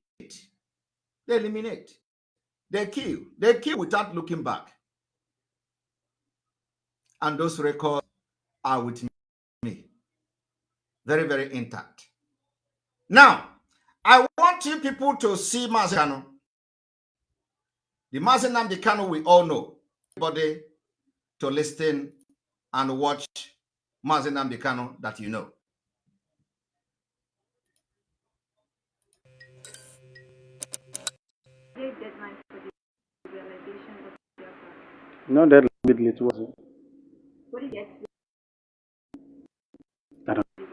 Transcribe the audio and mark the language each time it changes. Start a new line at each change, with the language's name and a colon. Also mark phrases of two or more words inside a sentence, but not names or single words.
English: They eliminate. They kill. They kill without looking back. And those records are with me. Very, very intact. Now, I want you people to see Mazi Kanu. The Mazi Nnamdi Kanu we all know. Everybody to listen and watch Mazi Nnamdi Kanu that you know. Deadline for the realization of Ejiofor. No deadline immediately towards it. What is it? I don't.